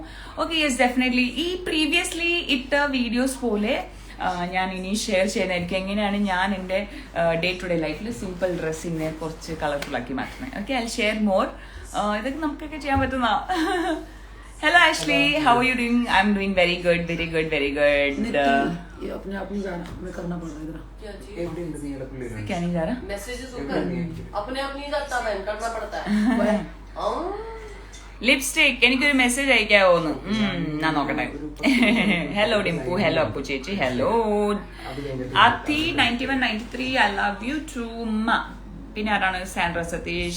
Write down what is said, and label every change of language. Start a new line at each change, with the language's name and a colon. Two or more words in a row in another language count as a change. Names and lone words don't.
English: Okay, yes definitely.
Malayalam: ഈ പ്രീവിയസ്ലി ഇട്ട വീഡിയോസ് പോലെ ഞാൻ ഇനി ഷെയർ ചെയ്യുന്നതായിരിക്കും. എങ്ങനെയാണ് ഞാൻ എൻ്റെ
English: day to day life simple dress
Malayalam: കുറച്ച് കളർഫുൾ ആക്കി മാറ്റുന്നത്.
English: Okay, I share more.
Malayalam: ഇതൊക്കെ നമുക്കൊക്കെ ചെയ്യാൻ പറ്റുന്ന. ഹലോ ആഷ്ലി,
English: How are you doing? I am doing very good.
Hindi: क्या नहीं जा रहा?
Malayalam: ലിപ്സ്റ്റിക്. എനിക്കൊരു മെസ്സേജ് അയക്കാവോന്ന് ഞാൻ നോക്കട്ടെ. ഹലോ ഡിംപു. ഹലോ അപ്പു ചേച്ചി. ഹലോ അത്തി 9193.
English: I love you too Umma.
Malayalam: പിന്നെ ആരാണ്?
English: സാൻഡ്ര സതീഷ്.